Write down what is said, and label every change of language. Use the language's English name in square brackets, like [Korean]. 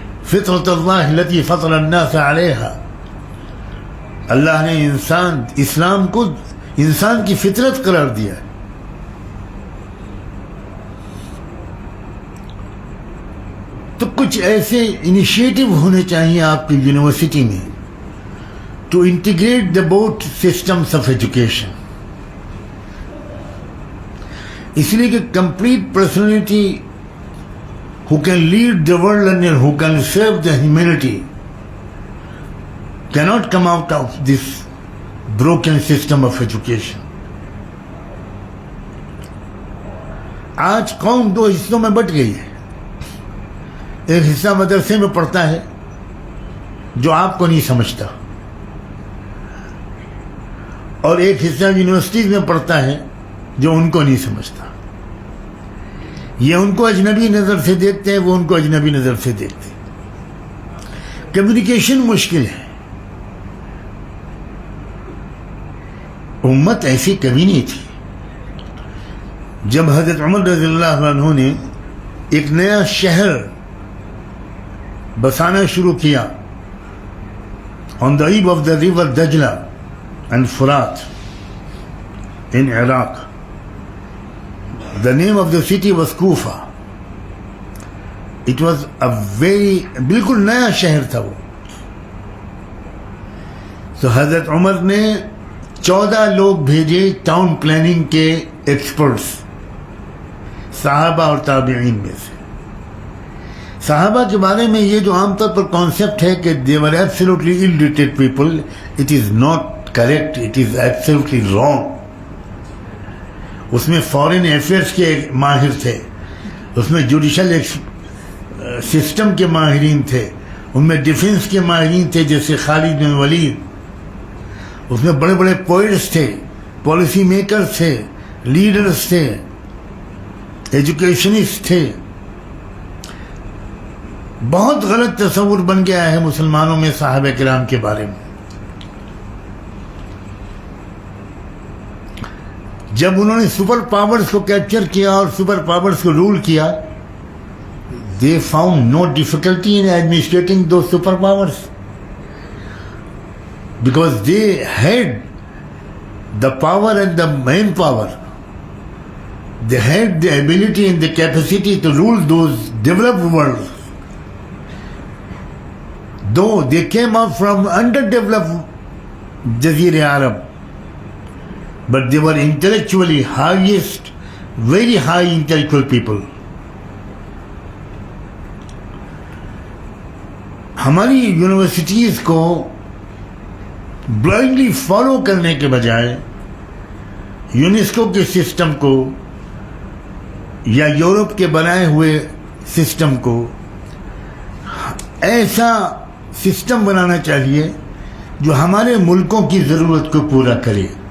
[Arabic] فطرت اللہ التي فطر الناس علیہا. [Urdu] اللہ نے اسلام کو انسان کی فطرت قرار دیا ہے. تو کچھ ایسے انیشیٹو ہونے چاہیے آپ کی یونیورسٹی میں [English] To integrate the both systems of education. [Urdu] اس لیے کہ [English] Complete personality who can lead the world and who can serve the humanity cannot come out of this broken system of education. [Urdu] آج قوم دو حصوں میں بٹ گئی ہے. ایک حصہ مدرسے میں پڑھتا ہے جو آپ کو نہیں سمجھتا, اور ایک حصہ یونیورسٹیز میں پڑھتا ہے جو ان کو نہیں سمجھتا. یہ ان کو اجنبی نظر سے دیکھتے ہیں, وہ ان کو اجنبی نظر سے دیکھتے ہیں. کمیونیکیشن مشکل ہے. امت ایسی کبھی نہیں تھی. جب حضرت عمر رضی اللہ عنہ نے ایک نیا شہر بسانا شروع کیا [English] on the eve of the river Dajla and Furat in Iraq. The name of the city was Kufa. It was a [Urdu] بالکل نیا شہر تھا وہ. تو حضرت عمر نے 14 لوگ بھیجے ٹاؤن پلاننگ کے ایکسپرٹس, صحابہ اور تابعین میں سے. صحابہ کے بارے میں یہ جو عام طور پر کانسیپٹ ہے کہ [English] they were absolutely illiterate people, it is not correct, it is absolutely wrong. [Urdu] اس میں فارن افیئرس کے ماہر تھے, اس میں جوڈیشل سسٹم کے ماہرین تھے, ان میں ڈیفنس کے ماہرین تھے جیسے خالد بن ولید, اس میں بڑے بڑے پوئٹس تھے, پالیسی میکرز تھے, لیڈرز تھے, ایجوکیشنسٹ تھے. بہت غلط تصور بن گیا ہے مسلمانوں میں صحابہ کرام کے بارے میں. جب انہوں نے سپر پاورز کو کیپچر کیا اور سپر پاورز کو رول کیا, [English] they found no difficulty in administrating those super powers because they had the power and the main power. They had the ability and the capacity to rule those developed worlds. Though they came up from underdeveloped Jazir Arab, but they were intellectually highest, very high intellectual people. [Urdu] ہماری universities کو blindly follow کرنے کے بجائے UNESCO کے system کو یا Europe کے بنائے ہوئے سسٹم کو ایسا سسٹم بنانا چاہیے جو ہمارے ملکوں کی ضرورت کو پورا کرے.